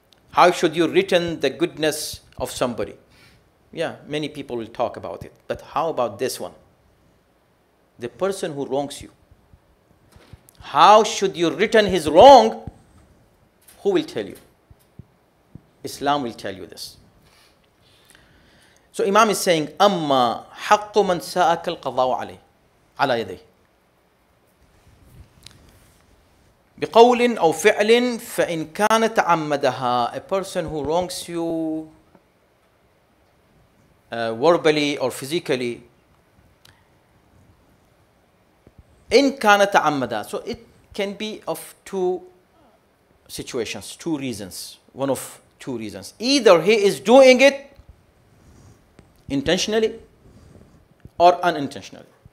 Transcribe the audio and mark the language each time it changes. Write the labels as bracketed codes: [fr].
[en] How should you return the goodness of somebody? Yeah, many people will talk about it. But how about this one? The person who wrongs you. How should you return his wrong? Who will tell you? Islam will tell you this. So Imam is saying, [ar] أما حق من ساءك القضاء عليه على يديه بقول أو فعل فإن كان تعمدها. [en] A person who wrongs you verbally or physically, [ar] إن كان تعمدها. [en] So it can be of two situations, two reasons. One of two reasons. Either he is doing it intentionally or unintentionally.